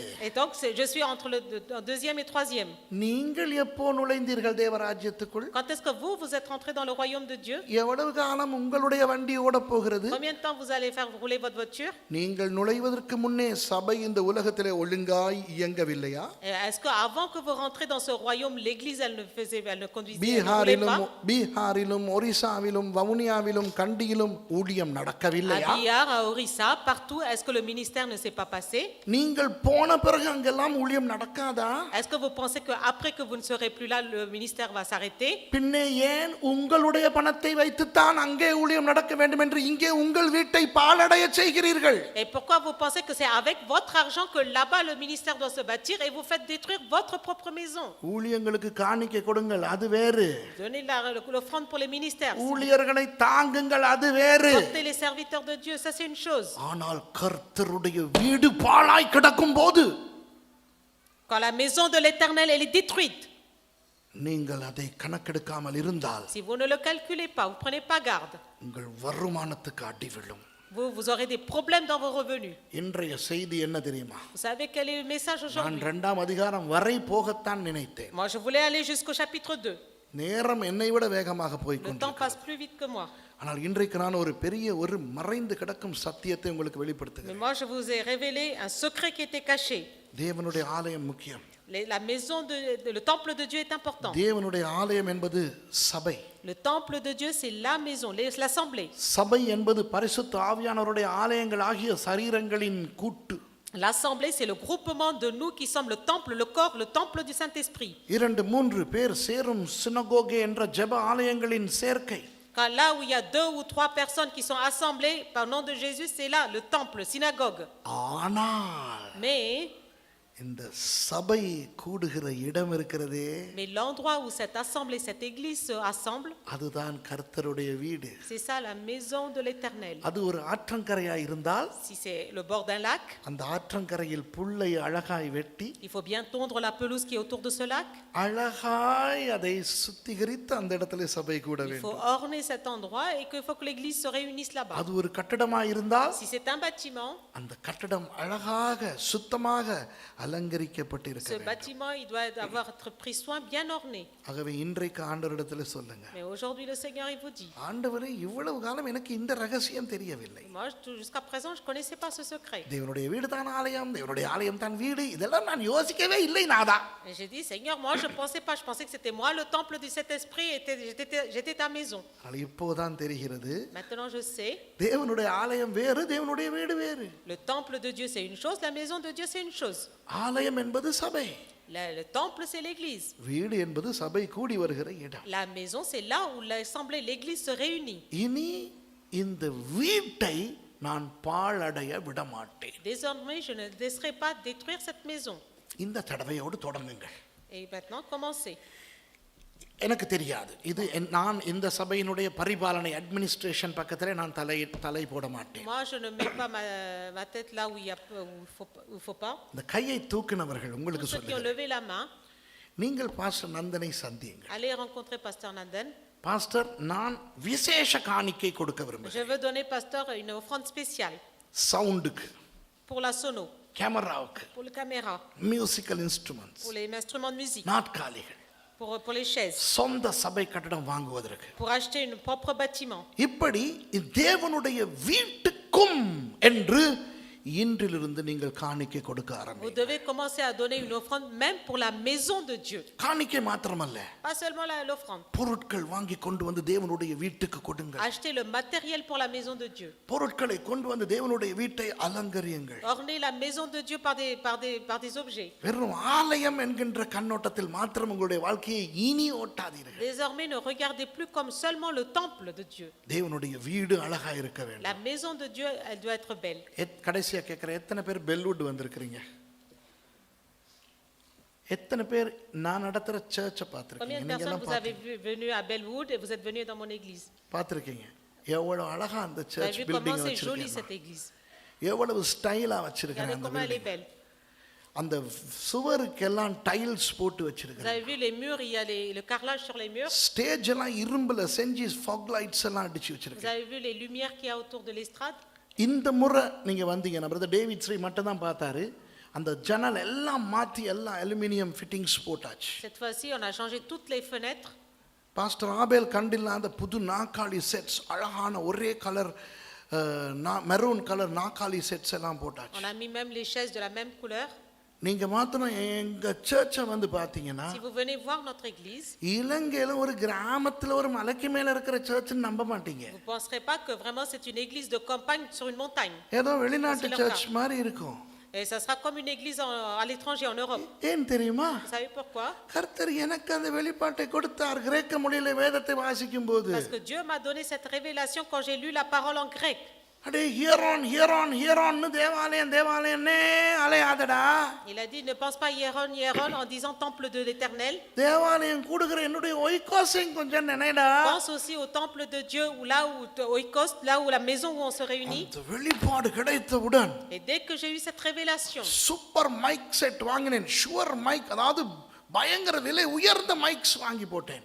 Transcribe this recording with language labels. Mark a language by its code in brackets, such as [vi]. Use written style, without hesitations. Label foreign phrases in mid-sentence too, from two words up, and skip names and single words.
[fr] Et donc, je suis entre le deuxième et troisième. [ta] நீங்கள் எப்போ நுழைந்தீர்கள் தேவராஜ்யத்துக்குள்? [fr] Quand est-ce que vous êtes rentré dans le royaume de Dieu? [ta] எவ்வளவு காலம் உங்களுடைய வண்டி ஓட போகிறது? [fr] Combien de temps vous allez faire rouler votre voiture? [ta] நீங்கள் நுழைவதற்கு முன்னே சபை இந்த உலகத்திலே ஒழுங்காய் இயங்கவில்லையா? [fr] Est-ce que avant que vous rentrez dans ce royaume, l'église elle ne conduisait, elle ne roulait pas? [ta] பீகாரிலும் ஒரிசாவிலும் வவுனியாவிலும் கண்டியிலும் ஊழியம் [fr] À [ta] நடக்கவில்லையா? [fr] Bihar, à Orissa, partout, est-ce que le ministère ne s'est pas passé? [ta] நீங்கள் போன பிறகு அங்கெல்லாம் ஊழியம் நடக்காதா? [fr] Est-ce que vous pensez que après que vous ne serez plus là, le ministère va s'arrêter? [ta] பின்னே ஏன் உங்களுடைய பணத்தை வைத்துத்தான் அங்கே ஊழியம் நடக்க வேண்டும் என்று இங்கே உங்கள் வீட்டை பாழடைய செய்கிறீர்கள்? [fr] Et pourquoi vous pensez que c'est avec votre argent que là-bas le ministère doit se bâtir et vous faites détruire votre propre maison? [ta] ஊழியங்களுக்கு காணிக்கை கொடுங்கள், அது வேறு. [fr] Donnez l'offrande pour les ministères. [ta] ஊழியர்களை தாங்குங்கள், அது வேறு. [fr] Portez les serviteurs de Dieu, ça c'est une chose. [ta] ஆனால் கர்த்தருடைய வீடு பாழாய் கிடக்கும் போது [fr] Quand la maison de l'Éternel elle est détruite, [ta] நீங்கள் அதை கணக்கெடுக்காமல் இருந்தால் [fr] si vous ne le calculez pas, vous prenez pas garde, [ta] உங்கள் வருமானத்துக்கு அடி விழும். [fr] vous aurez des problèmes dans vos revenus. [ta] இன்றைய செய்தி என்ன தெரியுமா? [fr] Vous savez quel est le message [ta] நான் [fr] aujourd'hui? [ta] 2ஆம் அதிகாரம் வரை போகத்தான் நினைத்தேன். [fr] Moi je voulais aller jusqu'au chapitre 2. [ta] நேரம் என்னை விட வேகமாக போய் [fr] Le temps [ta] கொண்டிருக்கிறது. [fr] passe plus vite que moi. [ta] ஆனால் இன்றைக்கு நான் ஒரு பெரிய ஒரு மறைந்து கிடக்கும் சத்தியத்தை உங்களுக்கு [fr] Mais [ta] வெளிப்படுத்துகிறேன். [fr] moi je vous ai révélé un secret qui était caché. [ta] தேவனுடைய ஆலயம் முக்கியம். [fr] La maison le temple de Dieu est important. [ta] தேவனுடைய ஆலயம் என்பது சபை. [fr] Le temple de Dieu c'est la maison, l'assemblée. [ta] சபை என்பது பரிசுத்த ஆவியானவருடைய ஆலயங்கள் ஆகிய சரீரங்களின் கூட்டு. [fr] L'assemblée c'est le groupement de nous qui sommes le temple, le corps, le temple du Saint-Esprit. [ta] 2-3 பேர் சேரும் சினகோகே என்ற ஜெப ஆலயங்களின் சேர்க்கை. [fr] Quand là où il y a 2 ou 3 personnes qui sont assemblées par le nom de Jésus, c'est là le temple, synagogue. [ta] ஆனால் [fr] Mais [ta] இந்த சபை கூடுகிற இடம் இருக்கிறதே, [fr] l'endroit où cette assemblée, cette église se rassemble, [ta] அதுதான் கர்த்தருடைய வீடு. [fr] c'est ça la maison de l'Éternel. [ta] அது ஒரு ஆற்றங்கரையாய் இருந்தால் [fr] Si c'est le bord d'un lac, [ta] அந்த ஆற்றங்கரையில் புல்லை அழகாய் வெட்டி [fr] il faut bien tondre la pelouse qui est autour de ce lac. [ta] அழகாய் அதை சுத்திகரித்து அந்த இடத்துல சபை கூட [fr] Il faut [ta] வேண்டும். [fr] orner cet endroit et qu'il faut que l'église se réunisse là-bas. [ta] அது ஒரு கட்டடமாய் இருந்தால் [fr] Si c'est un bâtiment, [ta] அந்த கட்டடம் அழகாக சுத்தமாக அலங்கரிக்கப்பட்டிருக்க [fr] ce [ta] வேண்டும். [fr] bâtiment, il doit être pris soin, bien orné. [ta] ஆகவே இன்றைக்கு ஆண்டவரிடத்துல சொல்லுங்க, [fr] Mais aujourd'hui, le Seigneur, il vous dit, [ta] ஆண்டவரே இவ்வளவு காலம் எனக்கு இந்த ரகசியம் தெரியவில்லை. [fr] moi, jusqu'à présent, je ne connaissais pas ce secret. [ta] தேவனுடைய வீடு தான் ஆலயம், தேவனுடைய ஆலயம் தான் வீடு, இதெல்லாம் நான் யோசிக்கவே இல்லை நாதா. [fr] Et j'ai dit, Seigneur, moi, je ne pensais pas, je pensais que c'était moi, le temple du Saint-Esprit, j'étais ta maison. [ta] ஆனால் இப்போதான் தெரிகிறது, [fr] Maintenant, je sais, [ta] தேவனுடைய ஆலயம் வேறு, தேவனுடைய வீடு வேறு. [fr] le temple de Dieu, c'est une chose, la maison de Dieu, c'est une chose. [ta] ஆலயம் என்பது சபை, [fr] Le temple, c'est l'église. [ta] வீடு என்பது சபை கூடி வருகிற இடம். [fr] La maison, c'est là où l'assemblée, l'église se réunit. [ta] இனி இந்த வீட்டை நான் பாழடைய விட மாட்டேன். [fr] Désormais, je ne laisserai pas détruire cette maison. [ta] இந்த தடவையோடு தொடங்குங்கள். [fr] Et maintenant, commencez. [ta] எனக்கு தெரியாது, இது நான் இந்த சபையினுடைய பரிபாலனை அட்மினிஸ்ட்ரேஷன் பக்கத்திலே நான் தலை போட மாட்டேன். [fr] Moi, je ne mets pas ma tête là où il faut pas. [ta] இந்த கையை தூக்கினவர்கள் உங்களுக்கு [fr] Tous ceux qui ont [ta] சொல்லுங்கள், [fr] levé la main, [ta] நீங்கள் பாஸ்டர் நந்தனை சந்தியுங்கள். [fr] allez rencontrer Pasteur Nanden. [ta] பாஸ்டர் நான் விசேஷ காணிக்கை கொடுக்க [fr] Je [ta] விரும்புகிறேன். [fr] veux donner, pasteur, une offrande spéciale [ta] சவுண்டுக்கு, [fr] pour la sono, [ta] கேமராவுக்கு, [fr] pour le caméra, [en] musical instruments, [fr] pour les instruments de musique, [ta] நாற்காலிகள், [fr] pour les chaises, [ta] சொந்த சபை கட்டடம் வாங்குவதற்கு, [fr] pour acheter un propre bâtiment. [ta] இப்படி தேவனுடைய வீட்டுக்கும் என்று இன்றிலிருந்து நீங்கள் காணிக்கை கொடுக்க [fr] Vous [ta] ஆரம்பிங்க. [fr] devez commencer à donner une offrande même pour la maison de Dieu. [ta] காணிக்கை மாத்திரமல்ல, [fr] Pas seulement l'offrande. [ta] பொருட்கள் வாங்கி கொண்டு வந்து தேவனுடைய வீட்டுக்கு கொடுங்கள். [fr] Achetez le matériel pour la maison de Dieu. [ta] பொருட்களை கொண்டு வந்து தேவனுடைய வீட்டை அலங்கரியுங்கள். [fr] Ornez la maison de Dieu par des objets. [ta] வெறும் ஆலயம் என்கின்ற கண்ணோட்டத்தில் மாத்திரம் உங்களுடைய வாழ்க்கையை இனி ஓட்டாதீர்கள். [fr] Désormais, ne regardez plus comme seulement le temple de Dieu. [ta] தேவனுடைய வீடு அழகா இருக்க வேண்டும். [fr] La maison de Dieu, elle doit être belle. [ta] கடைசியா கேட்கிறேன், எத்தனை பேர் பெல்வுட் வந்திருக்கிறீங்க? எத்தனை பேர் நான் நடத்துற சர்ச்சை [fr] Combien [ta] பார்த்திருக்கீங்க? [fr] de [ta] நீங்க [fr] personnes [ta] எல்லாம் [fr] vous avez venu à Bellwood et vous êtes venus dans mon église? [ta] பார்த்திருக்கீங்க. எவ்வளவு அழகா அந்த [fr] Vous avez [ta] சர்ச் [fr] vu [ta] பில்டிங் [fr] comment c'est joli [ta] வச்சிருக்கீங்க, [fr] cette église? [ta] எவ்வளவு ஸ்டைலா வச்சிருக்காங்க [fr] Regardez [ta] அந்த [fr] comment elle est [ta] பில்டிங். [fr] belle. [ta] அந்த சுவருக்கெல்லாம் டைல்ஸ் போட்டு [fr] Vous [ta] வச்சிருக்காங்க. [fr] avez vu les murs, il y a le carrelage sur les murs. [ta] ஸ்டேஜ் எல்லாம் இரும்புல செஞ்சு [en] fog lights [ta] எல்லாம் அடிச்சு [fr] Vous [ta] வச்சிருக்காங்க. [fr] avez vu les lumières qu'il y a autour de l'estrade. [ta] இந்த முறை நீங்க வந்தீங்கன்னா பிரதர் டேவிட் ஸ்ரீ மட்டும் தான் பார்த்தாரு. அந்த ஜன்னல் எல்லாம் மாத்தி எல்லாம் [en] aluminium fittings [ta] போட்டாச்சு. [fr] Cette fois-ci, on a changé toutes les fenêtres. [ta] பாஸ்டர் ஆபேல் கண்டில் அந்த புது நாக்காளி செட்ஸ், அழகான ஒரே [en] colour maroon colour [ta] நாக்காளி செட்ஸ் எல்லாம் போட்டாச்சு. [fr] On a mis même les chaises de la même couleur. [ta] நீங்க மாத்திரம் எங்க சர்ச்சை வந்து பாத்தீங்கன்னா, [fr] Si vous venez voir notre église, [ta] இலங்கையில ஒரு கிராமத்துல ஒரு மலைக்கு மேல இருக்கிற சர்ச்னு நம்ப மாட்டீங்க. [fr] vous ne penserez pas que vraiment c'est une église de campagne sur une montagne. [ta] ஏதோ வெளிநாட்டு சர்ச் மாதிரி இருக்கும். [fr] Et ça sera comme une église à l'étranger, en Europe. [ta] ஏன் தெரியுமா? [fr] Vous savez pourquoi? [ta] கர்த்தர் எனக்கு அந்த வெளிப்பாட்டை கொடுத்தார் கிரேக்க மொழியில வேதத்தை வாசிக்கும் போது. [fr] Parce que Dieu m'a donné cette révélation quand j'ai lu la parole en grec. [ta] அடே ஹியரோன்னு தேவாலயம்னே அலையாதடா. [fr] Il a dit, ne pense pas Hieron en disant temple de l'Éternel. [ta] தேவாலயம் கூடுகிற என்னுடைய ஒய்கோசையும் கொஞ்சம் நினைடா. [fr] Pense aussi au temple de Dieu, ou là où Oikos, là où la maison où on se réunit. [ta] அந்த வெளிப்பாடு கிடைத்தவுடன் [fr] Et dès que j'ai eu cette révélation, [en] super mic set [ta] வாங்கினேன். ஷுவர் மைக், அதாவது பயங்கர விலை உயர்ந்த மைக்ஸ் வாங்கி போட்டேன்.